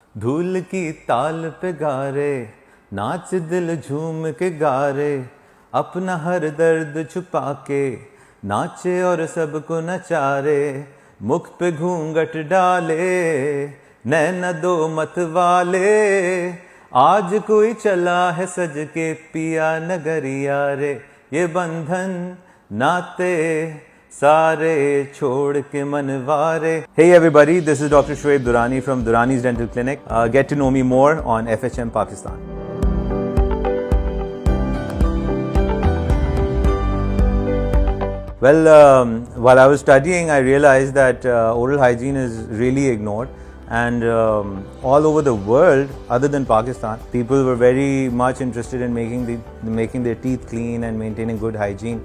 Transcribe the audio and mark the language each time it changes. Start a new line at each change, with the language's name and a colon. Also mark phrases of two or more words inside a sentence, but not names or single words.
Hindi: धूल की ताल पे गा रे, नाच दिल झूम के गा रे, अपना हर दर्द छुपा के नाचे और सबको नचा रे, मुख पे घूंघट डाले नैना दो मत वाले, आज कोई चला है सज के पिया नगरिया रे, ये बंधन नाते सारे छोड़ के मनवारे.
English: Hey everybody, this is Dr. Shoaib Durrani from Durrani's Dental Clinic. Get to know me more on FHM Pakistan. Well, while I was studying, I realized that oral hygiene is really ignored, and all over the world, other than Pakistan, people were very much interested in making their teeth clean and maintaining good hygiene.